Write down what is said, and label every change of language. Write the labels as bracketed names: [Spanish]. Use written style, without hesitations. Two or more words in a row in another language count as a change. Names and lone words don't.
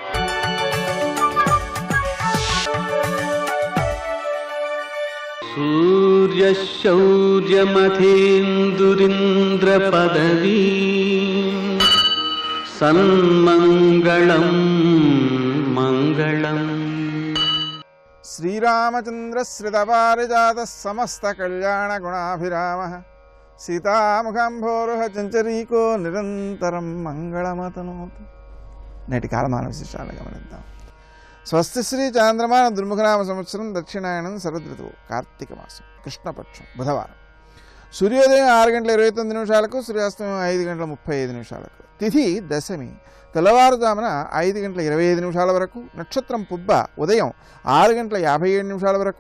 [Sanskrit] सूर्यशौर्यमथेन्दुरिन्द्रपदवी सन्मङ्गलं मङ्गलम्। श्रीरामचंद्र श्रितपारिजात समस्त कल्याण गुणाभिरामः सीतामुखांभोरुह चंचरीको निरंतरं मंगళమతనోతు। [Telugu] నేటి కాలమాన విశేషాలు గమనిద్దాం। స్వస్తి శ్రీ చాంద్రమాన దుర్ముఖనామ సంవత్సరం దక్షిణాయనం శరదృతువు కార్తీక మాసం కృష్ణపక్షం బుధవారం సూర్యోదయం 6:29 సూర్యాస్తమయం 5:35 తిథి దశమి తెల్లవారుజామున 5:25 వరకు నక్షత్రం పుబ్బ ఉదయం 6:57 వరకు